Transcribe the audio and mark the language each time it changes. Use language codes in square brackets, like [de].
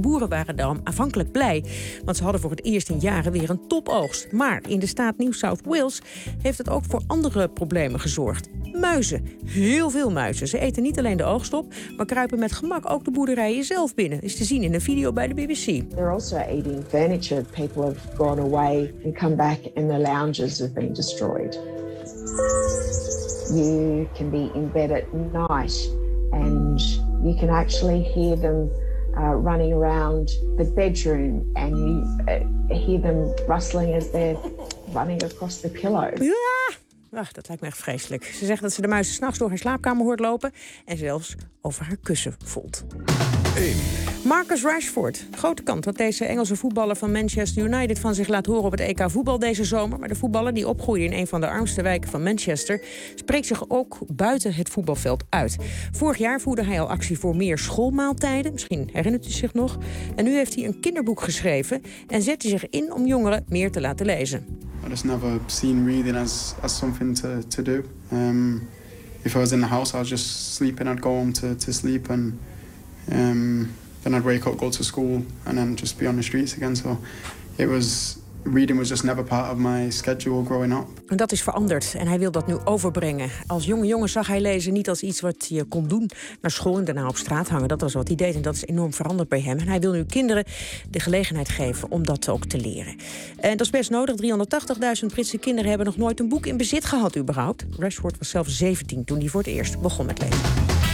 [nl] Boeren waren daarom aanvankelijk blij, want ze hadden voor het eerst in jaren weer een topoogst. Maar in de staat New South Wales heeft het ook voor andere problemen gezorgd. Muizen, heel veel muizen. Ze eten niet alleen de oogst op, maar kruipen met gemak ook de boerderijen zelf binnen. Is te zien in een video bij de BBC. [en] They're also eating furniture. People have gone away and come back and the lounges have been destroyed. You can be in bed at night and you can actually hear them running around the bedroom and you hear them rustling as they're running across the pillow. [nl] Ja, ach, dat lijkt me echt vreselijk. Ze zegt dat ze de muizen 's nachts door haar slaapkamer hoort lopen en zelfs over haar kussen voelt. 1. Marcus Rashford. Grote kans dat deze Engelse voetballer van Manchester United van zich laat horen op het EK voetbal deze zomer. Maar de voetballer die opgroeide in een van de armste wijken van Manchester spreekt zich ook buiten het voetbalveld uit. Vorig jaar voerde hij al actie voor meer schoolmaaltijden. Misschien herinnert u zich nog. En nu heeft hij een kinderboek geschreven en zet hij zich in om jongeren meer te laten lezen. [en] I've just never seen reading as something to do. If I was in the house, I was just sleeping. I'd go home to sleep and then I'd wake up, go to school, and then just be on the streets again. So it was reading was just never part of my schedule growing up. [nl] En dat is veranderd en hij wil dat nu overbrengen. Als jonge jongen zag hij lezen niet als iets wat je kon doen naar school en daarna op straat hangen. Dat was wat hij deed en dat is enorm veranderd bij hem. En hij wil nu kinderen de gelegenheid geven om dat ook te leren. En dat is best nodig. 380.000 Britse kinderen hebben nog nooit een boek in bezit gehad überhaupt. Rashford was zelf 17 toen hij voor het eerst begon met lezen.